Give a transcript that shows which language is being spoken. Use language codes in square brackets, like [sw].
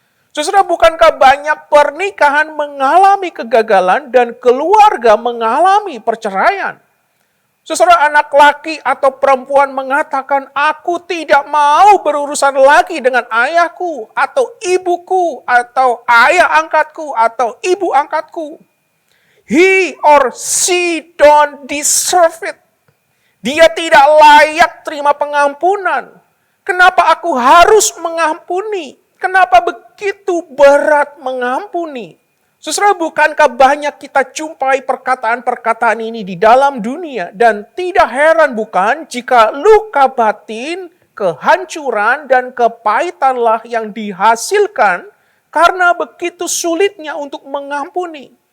[id] Saudara, bukankah banyak pernikahan mengalami kegagalan dan keluarga mengalami perceraian? Saudara, anak laki atau perempuan mengatakan, aku tidak mau berurusan lagi dengan ayahku atau ibuku atau ayah angkatku atau ibu angkatku. [en] He or she don't deserve it. [id] Dia tidak layak terima pengampunan. Kenapa aku harus mengampuni? Kenapa begitu berat mengampuni? Saudara, bukankah banyak kita jumpai perkataan-perkataan ini di dalam dunia? Dan tidak heran bukan jika luka batin, kehancuran, dan kepahitanlah yang dihasilkan karena begitu sulitnya untuk mengampuni.